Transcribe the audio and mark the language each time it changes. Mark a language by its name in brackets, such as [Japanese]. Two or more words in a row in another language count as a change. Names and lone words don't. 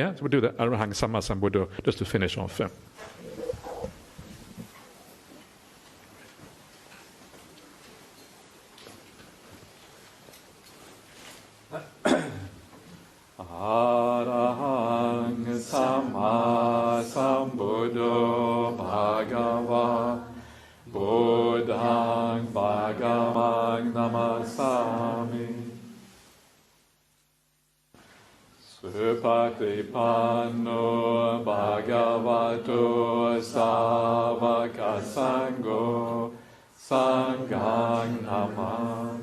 [English] Yeah, so we do the AJAHN [Pali] Samma Sambuddho [English] just to finish off. [Pali] AJAHN Samma Sambuddho Bhagava Buddhaṃ Bhagavaṃ Namasami Supatipanno Bhagavato Savaka Sangho Sanghaṃ Namāmi.